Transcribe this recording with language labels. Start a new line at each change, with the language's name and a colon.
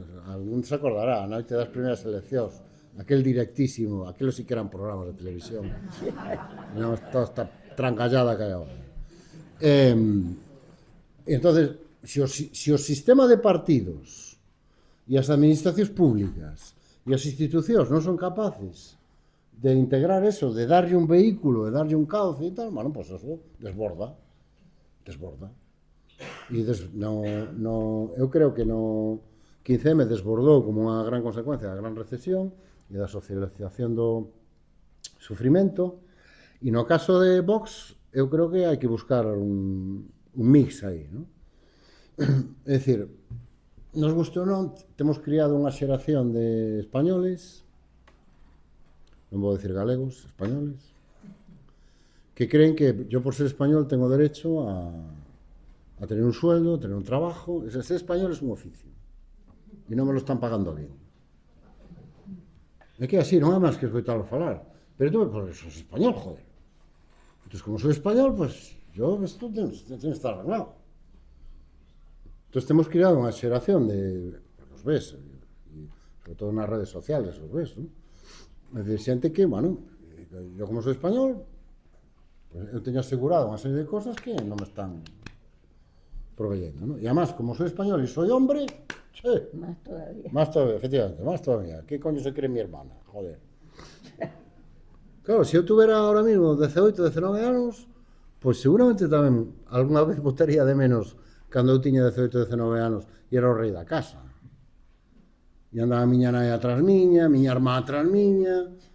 Galician: Algún se acordará, a noite das primeiras eleccións, aquel directísimo, aqueles sí que eran programas de televisión, non toda esta trancallada que hai agora. Entonces, se o sistema de partidos e as administracións públicas e as institucións non son capaces de integrar eso, de darlle un vehículo, de darlle un cauce e tal, bueno, pues eso, desborda. E eu creo que no 15M desbordou como unha gran consecuencia da gran recesión e da socialización do sufrimento, e no caso de Vox, eu creo que hai que buscar un mix aí, non? É dicir, nos guste ou non, temos criado unha xeración de españoles, non vou decir galegos, españoles, que creen que
Spanish: yo por ser español tengo derecho a tener un sueldo, a tener un trabajo. Ser español es un oficio
Galician: e non
Spanish: me lo están pagando bien.
Galician: É que así, non é máis que escoitalo falar.
Spanish: Pero tú, pues, sos español, joder. Entonces, como soy español, pues, esto tiene que estar arreglado.
Galician: Entonces, temos creado unha xeración de, porque os ves, e sobre todo nas redes sociales, os ves, ¿no? É dicir, xente que,
Spanish: bueno, yo como soy español, pues,
Galician: eu teño asegurado unha serie de cosas que non me están proveyendo,
Spanish: ¿no? Y además, como soy español y soy hombre, che, más todavía, efectivamente, más todavía. ¿Qué coño se cree mi hermana? Joder.
Galician: Claro, se eu tuvera ahora mismo 18, 19 anos, pues seguramente tamén alguna vez botaría de menos cando eu tiña 18, 19 anos e era o rei da casa. E andaba a miña nai atrás miña, miña irmá atrás miña.